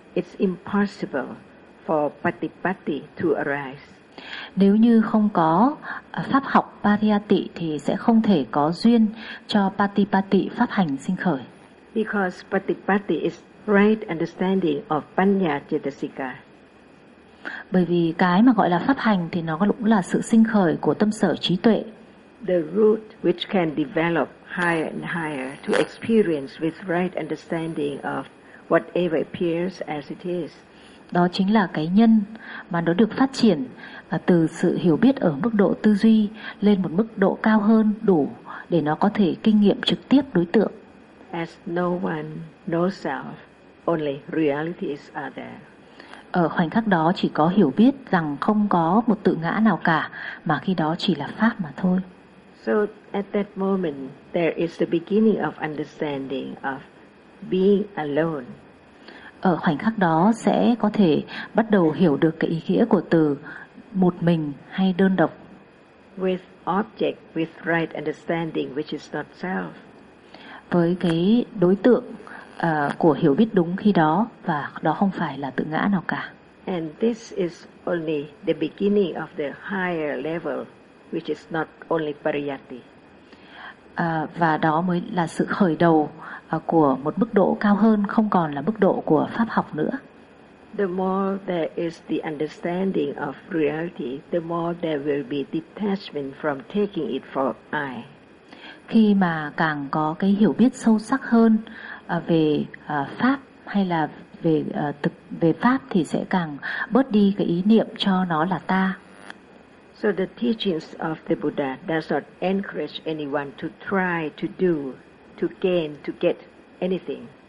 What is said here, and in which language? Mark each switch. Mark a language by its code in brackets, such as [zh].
[en] it's impossible for Patipatti to arise. [vi] Nếu như không có pháp học Pariyatti thì sẽ không thể có duyên cho Patipatti pháp hành sinh khởi. [en] Because Patipatti is right understanding of Panya Chetasika. [vi] Bởi vì cái mà gọi là pháp hành thì nó cũng là sự sinh khởi của tâm sở trí tuệ. [en] The root which can develop higher and higher to experience with right understanding of whatever appears as it is. [vi] Đó chính là cái nhân mà nó được phát triển từ sự hiểu biết ở mức độ tư duy lên một mức độ cao hơn đủ để nó có thể kinh nghiệm trực tiếp đối tượng. [en] As no one knows self, only realities are there. [vi] Ở khoảnh khắc đó chỉ có hiểu biết rằng không có một tự ngã nào cả, mà khi đó chỉ là pháp mà thôi. [en] So at that moment there is the beginning of understanding of being alone. [vi] Ở khoảnh khắc đó sẽ có thể bắt đầu hiểu được cái ý nghĩa của từ một mình hay đơn độc. [en] With object with right understanding which is not self. [vi] Với cái đối tượng của hiểu biết đúng khi đó và đó không phải là tự ngã nào cả. [en] And this is only the beginning of the higher level which is not only Pariyatti. [vi] Và đó mới là sự khởi đầu của một mức độ cao hơn, không còn là mức độ của pháp học nữa. [en] The more there is the understanding of reality, the more there will be detachment from taking it for I. [vi] Khi mà càng có cái hiểu biết sâu sắc hơn về pháp hay là về thực về pháp thì sẽ càng bớt đi cái ý niệm cho nó là ta. [en] So the teachings of the Buddha does not encourage anyone to try to do, to gain, to get anything.